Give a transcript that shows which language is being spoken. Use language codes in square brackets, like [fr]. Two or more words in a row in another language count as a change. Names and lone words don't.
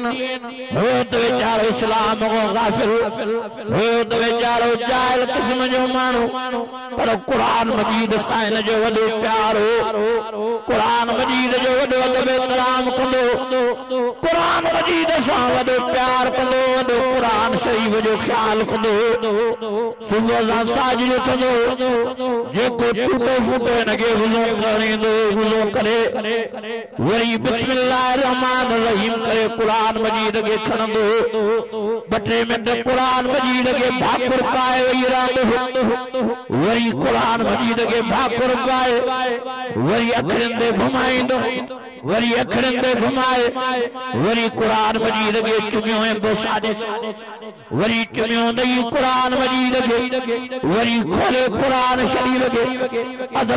[sd] हुयो त वीचारो इस्लाम खां गाफ़िल हुयो त वीचारो जाहिल क़िस्म जो माण्हू पर क़ुरान मजीद सां हिन जो वॾो प्यार हो क़ुरान मजीद जो वॾो अदब एहतराम कंदो क़ुरान मजीद सां वॾो प्यार कंदो वॾो क़ुरान शरीफ़ जो ख़्याल कंदो सुबुह सां साजिद उथंदो जेको टूटो फूटो हिनखे वुज़ू करणो वुज़ू करे वरी [ar] بسم الله الرحمن الرحيم [sd] करे क़ुरान मजीद के खणंदो ॿ टे मिंट क़ुरान मजीद के भाकुर पाए वेही रहंदो वरी क़ुरान मजीद के भाकुर पाए वरी अखियुनि ते घुमाईंदो वरी अखियुनि ते घुमाए वरी क़ुरान मजीद के चुमियो ऐं बोसाॾे वरी चुमियो नई क़ुरान मजीद के वरी खोले क़ुरान शरीफ़ के अदब